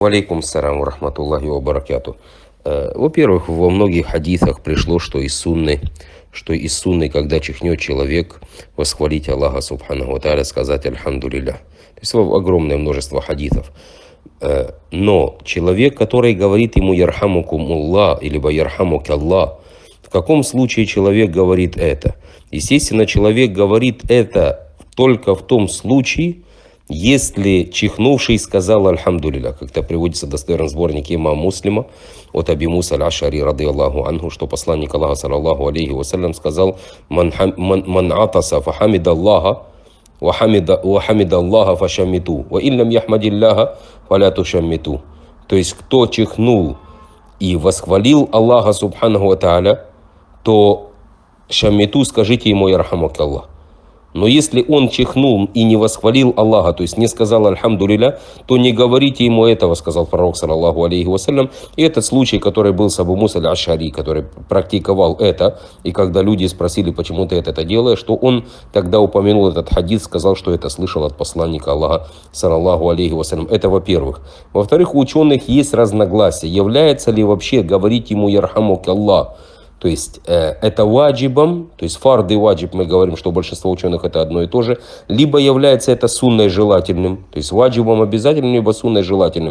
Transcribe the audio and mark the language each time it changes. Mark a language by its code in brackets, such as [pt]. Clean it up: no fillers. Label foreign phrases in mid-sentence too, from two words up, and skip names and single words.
[ar] وعليكم السلام ورحمة الله وبركاته. [ru] Во-первых, во многих хадисах пришло, что из сунны, когда чихнет человек, восхвалить Аллаха [ar] سبحانه وتعالى, [ru] сказать альхамдулилля. То есть огромное множество хадисов. Но человек, который говорит ему ярхамукумуллах, либо ярхамукаллах, в каком случае человек говорит это? Естественно, человек говорит это только в том случае, если чихнувший сказал альхамдулилля. Как-то приводится в достоверном сборнике имама Муслима от Аби Муса аль-Аш'ари [ar] رضي الله عنه, [ru] что посланник Аллаха [ar] صلى الله عليه وسلم [ru] сказал: [ar] «من عطس فحمد الله وحمد الله فشمتوه، وإن لم يحمد الله فلا تشمتوه». [ru] То есть, кто чихнул и восхвалил Аллаха [ar] سبحانه وتعالى, [ru] то шамиту, скажите ему ярхамукаллах. Но если он чихнул и не восхвалил Аллаха, то есть не сказал альхамдулилля, то не говорите ему этого, сказал пророк [ar] صلى الله عليه وسلم. [ru] И этот случай, который был с Абу Муса аль-Аш'ари, который практиковал это, и когда люди спросили, почему ты это делаешь, что он тогда упомянул этот хадис, сказал, что это слышал от посланника Аллаха [ar] صلى الله عليه وسلم. [ru] Это во-первых. Во-вторых, у ученых есть разногласия, является ли вообще говорить ему ярхамукаллах, то есть это ваджибом, то есть фард и ваджиб, мы говорим, что большинство ученых это одно и то же, либо является это сунной желательным, то есть ваджибом обязательным, либо сунной желательным.